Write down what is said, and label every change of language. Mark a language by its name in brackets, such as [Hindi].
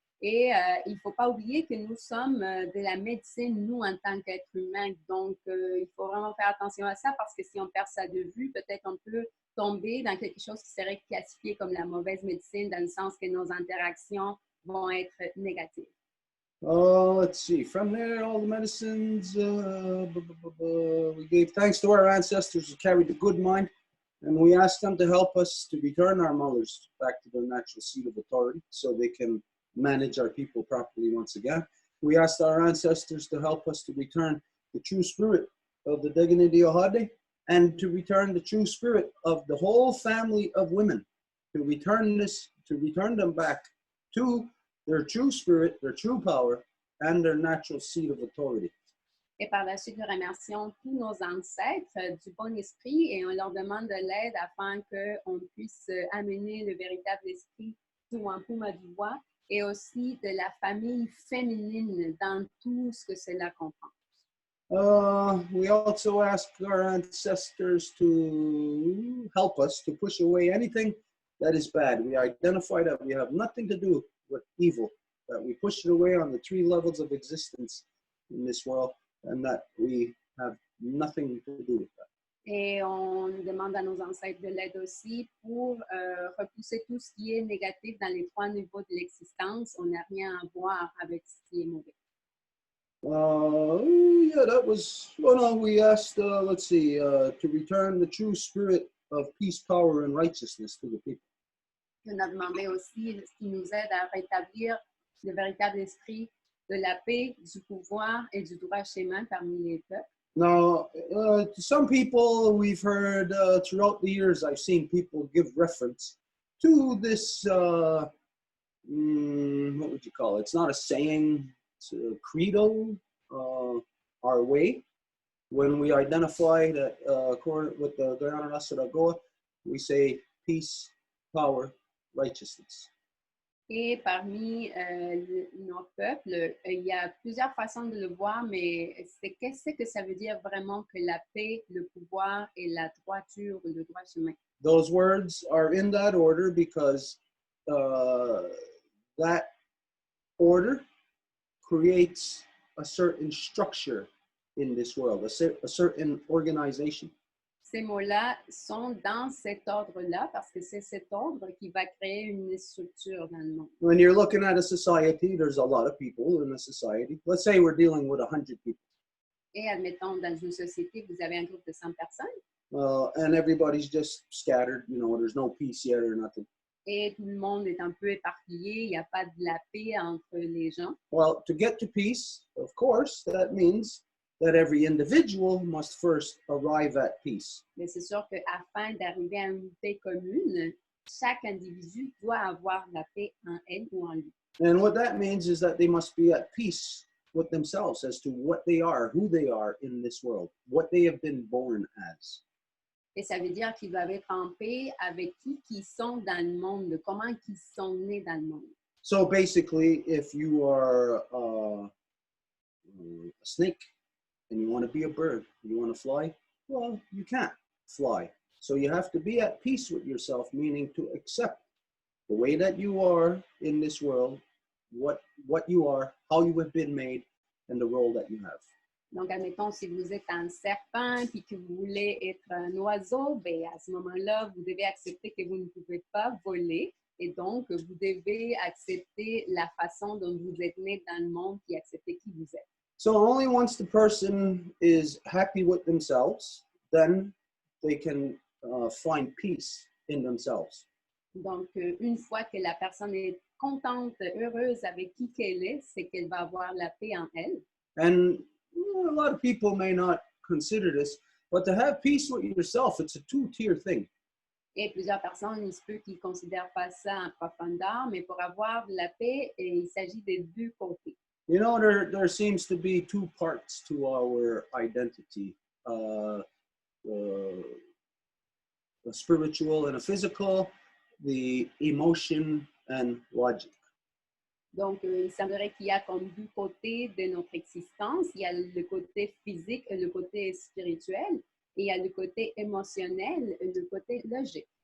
[French] Et il ne faut pas oublier que nous sommes de la médecine, nous, en tant qu'êtres humains. Donc, il faut vraiment faire attention à ça parce que si on perd ça de vue, peut-être on peut tomber dans quelque chose qui serait classifié comme la mauvaise médecine, dans le sens que nos interactions vont être négatives. [English] Let's see. From there, all the medicines, we gave thanks to our ancestors who carried the good mind, and we asked them to help us to return our mothers back to their natural seat of authority so they can manage our people properly once again. We asked our ancestors to help us to return the true spirit of the Deganidi Ohade and to return the true spirit of the whole family of women, to return them back to their true spirit, their true power, and their natural seat of authority. [French] Et par la suite, nous remercions tous nos ancêtres du bon esprit et on leur demande de l'aide afin qu'on puisse amener le véritable esprit du Wampum à Deux Voies et aussi de la famille féminine dans tout ce que cela comprend. [English] We also ask our ancestors to help us to push away anything that is bad. We identify that we have nothing to do with evil, that we push it away on the 3 levels of existence in this world, and that we have nothing to do with that. [French] Et on demande à nos ancêtres de l'aide aussi pour repousser tout ce qui est négatif dans les 3 niveaux de l'existence. On n'a rien à voir avec ce qui est mauvais. [English] Yeah, that was, well, no, we asked, let's see, to return the true spirit of peace, power, and righteousness to the people. [French] On a demandé aussi ce qui nous aide à rétablir le véritable esprit de la paix, du pouvoir et du droit chemin parmi les peuples. [English] Now, to some people, we've heard throughout the years, I've seen people give reference to this, what would you call it? It's not a saying, it's a credo, our way. When we identify that with the Guyana Nasaragoa, we say peace, power, righteousness. [French] Et parmi nos peuples, il y a plusieurs façons de le voir, mais qu'est-ce que ça veut dire vraiment que la paix, le pouvoir et la droiture, le droit chemin? [English] Those words are in that order because that order creates a certain structure in this world, a certain organization. [French] Ces mots-là sont dans cet ordre-là parce que c'est cet ordre qui va créer une structure dans le monde. [English] When you're looking at a society, there's a lot of people in a society. Let's say we're dealing with 100 people. [French] Et admettons, dans une société, vous avez un groupe de 100 personnes. [English] And everybody's just scattered, you know, there's no peace yet or nothing. [French] Et tout le monde est un peu éparpillé, il n'y a pas de la paix entre les gens. [English] Well, to get to peace, of course, that means that every individual must first arrive at peace. [French] Mais c'est sûr qu'afin d'arriver à une paix commune, chaque individu doit avoir la paix en elle ou en lui. [English] And what that means is that they must be at peace with themselves as to what they are, who they are in this world, what they have been born as. [French] Et ça veut dire qu'ils doivent être en paix avec qui sont dans le monde, comment ils sont nés dans le monde. [English] So basically, if you are a snake and you want to be a bird, you want to fly, well, you can't fly. So you have to be at peace with yourself, meaning to accept the way that you are in this world, what you are, how you have been made, and the role that you have. [French] Donc, admettons, si vous êtes un serpent puis que vous voulez être un oiseau, bien, à ce moment-là, vous devez accepter que vous ne pouvez pas voler. Et donc, vous devez accepter la façon dont vous êtes né dans le monde et accepter qui vous êtes. [English] So only once the person is happy with themselves, then they can find peace in themselves. [French] Donc, une fois que la personne est contente, heureuse avec qui qu'elle est, c'est qu'elle va avoir la paix en elle. [English] And a lot of people may not consider this, but to have peace with yourself, it's a two-tier thing. [French] Et plusieurs personnes, il se peut qu'ils ne considèrent pas ça en profondeur, mais pour avoir de la paix, il s'agit des deux côtés. [English] You know, there seems to be two parts to our identity, a spiritual and a physical, the emotion and logic. [French] Donc, il semblerait qu'il y a comme deux côtés de notre existence. Il y a le côté physique, le côté spirituel, et il y a le côté émotionnel, le côté logique.